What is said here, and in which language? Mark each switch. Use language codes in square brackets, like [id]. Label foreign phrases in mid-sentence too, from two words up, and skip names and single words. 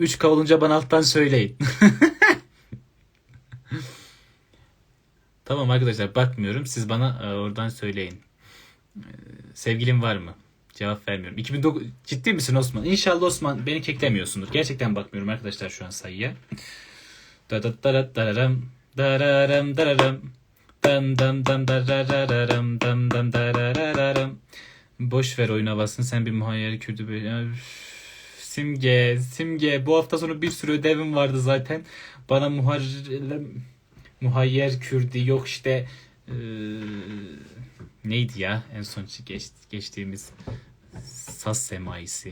[tr] 3K olunca bana alttan söyleyin. Tamam arkadaşlar, bakmıyorum. Siz bana oradan söyleyin. Sevgilin var mı? Cevap vermiyorum. 2009 ciddi misin Osman? İnşallah Osman beni keklemiyorsundur. Gerçekten bakmıyorum arkadaşlar şu an sayıya. Dararam dararam dararam dam dam dam dararam dam dam dararam. Boş ver oyun havasını, sen bir muhayyer Kürdü böyle. Simge bu hafta sonu bir sürü ödevim vardı zaten. Bana muhayyer Kürdi yok işte, neydi ya en son geçtiğimiz Saz Semaisi.